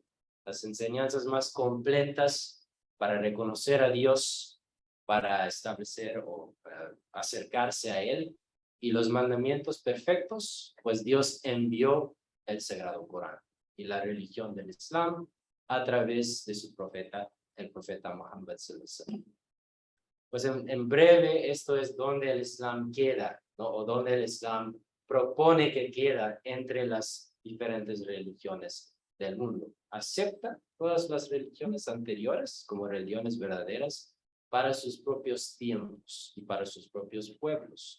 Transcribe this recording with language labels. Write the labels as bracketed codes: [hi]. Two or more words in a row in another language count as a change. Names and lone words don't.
[es] Las enseñanzas más completas para reconocer a Dios, para establecer o acercarse a Él, y los mandamientos perfectos, pues Dios envió el Sagrado Corán y la religión del Islam a través de su profeta, el profeta Muhammad [ar] صلى الله عليه وسلم. [es] Pues en breve, esto es donde el Islam queda, ¿no? O donde el Islam propone que queda entre las diferentes religiones del mundo. Acepta todas las religiones anteriores como religiones verdaderas para sus propios tiempos y para sus propios pueblos.